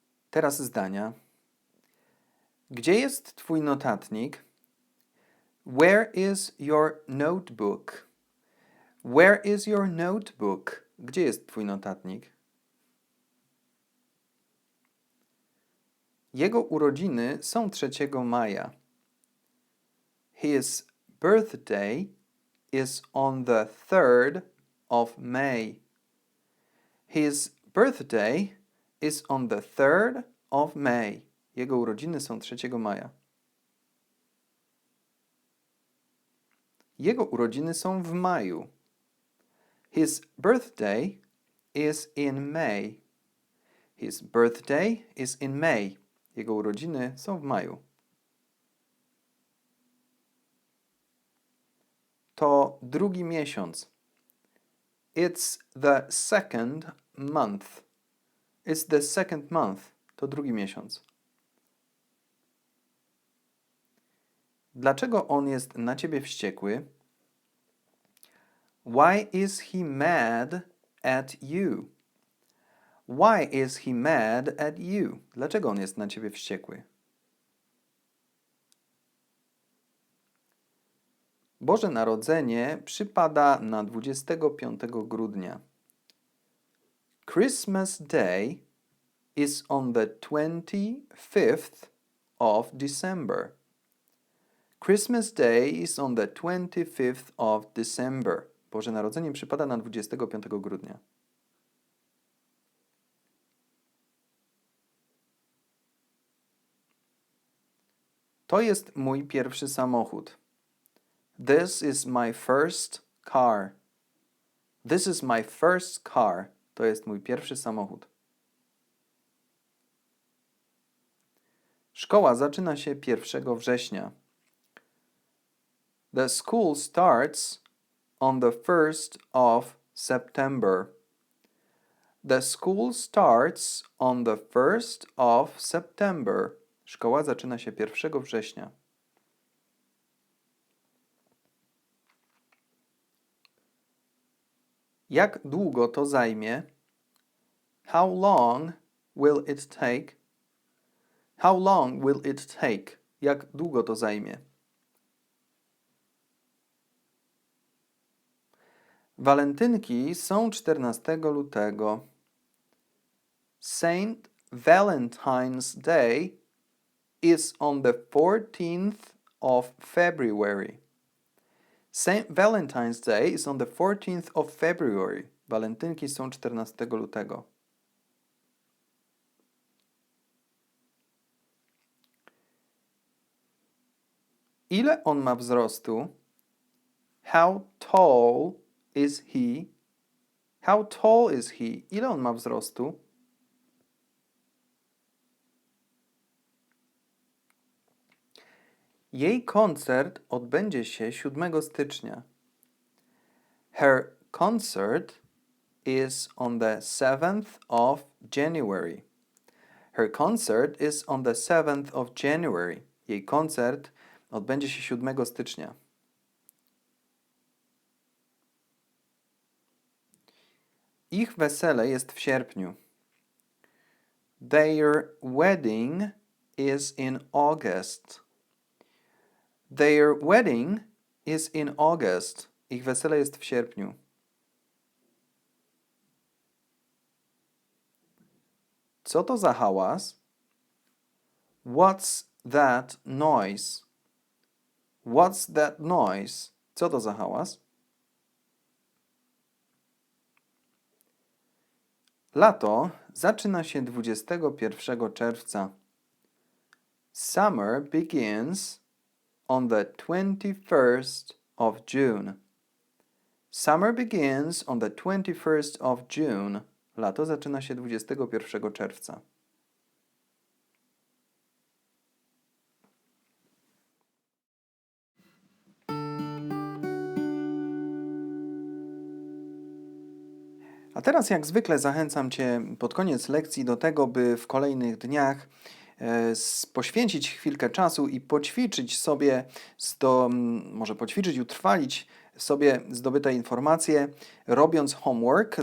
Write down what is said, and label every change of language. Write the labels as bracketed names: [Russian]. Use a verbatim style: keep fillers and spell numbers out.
[Polish] Teraz zdania. Gdzie jest twój notatnik? [English] Where is your notebook? Where is your notebook? [Polish] Gdzie jest twój notatnik? Jego urodziny są trzeciego maja. [English] His birthday is on the third of May. His birthday is on the third of May. [Polish] Jego urodziny są trzeciego maja. Jego urodziny są w maju. [English] His birthday is in May. His birthday is in May. [Polish] Jego urodziny są w maju. To drugi miesiąc. [English] It's the second month. It's the second month. [Polish] To drugi miesiąc. Dlaczego on jest na ciebie wściekły? [English] Why is he mad at you? Why is he mad at you? [Polish] Dlaczego on jest na ciebie wściekły? Boże Narodzenie przypada na dwudziestego piątego grudnia. [English] Christmas Day is on the twenty-fifth of December. Christmas Day is on the twenty-fifth of December. [Polish] Boże Narodzenie przypada na dwudziestego piątego grudnia. To jest mój pierwszy samochód. [English] This is my first car. This is my first car. [Polish] To jest mój pierwszy samochód. Szkoła zaczyna się pierwszego września. [English] The school starts on the first of September. The school starts on the first of September. [Polish] Szkoła zaczyna się pierwszego września. Jak długo to zajmie? [English] How long will it take? How long will it take? [Polish] Jak długo to zajmie? Walentynki są czternastego lutego. [English] Saint Valentine's Day is on the fourteenth of February. Saint Valentine's Day is on the fourteenth of February. [Polish] Walentynki są czternastego lutego. Ile on ma wzrostu? [English] How tall is he? How tall is he? [Polish] Ile on ma wzrostu? Jej koncert odbędzie się siódmego stycznia. [English] Her concert is on the seventh of January. Her concert is on the seventh of January. [Polish] Jej koncert odbędzie się siódmego stycznia. Ich wesele jest w sierpniu. [English] Their wedding is in August. Their wedding is in August. [Polish] Ich wesele jest w sierpniu. Co to za hałas? [English] What's that noise? What's that noise? [Polish] Co to za hałas? Lato zaczyna się dwudziestego pierwszego czerwca. [English] Summer begins on the twenty-first of June. Summer begins on the twenty-first of June. [Polish] Lato zaczyna się dwudziestego pierwszego czerwca. A teraz jak zwykle zachęcam Cię pod koniec lekcji do tego, by w kolejnych dniach e, s- poświęcić chwilkę czasu i poćwiczyć sobie, sto, m, może poćwiczyć, utrwalić sobie zdobyte informacje, robiąc homework.